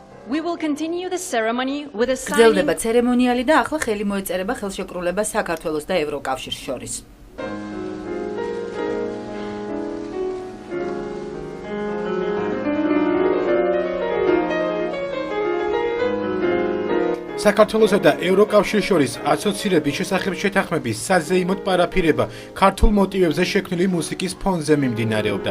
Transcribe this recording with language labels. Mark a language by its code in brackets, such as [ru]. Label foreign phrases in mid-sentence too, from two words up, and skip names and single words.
[en] We will continue the ceremony with a signing. [ka] გრძელდება ცერემონიალი და ახლა ხელი მოეწერება ხელშეკრულება საქართველოს და ევროკავშირის შორის. საქართველოსა და ევროკავშირის შორის ასოცირების შესახებ შეთანხმების საზეიმოდ პარაფირება ქართულ მოტივებზე შექმნილი მუსიკის ფონზე მიმდინარეობდა.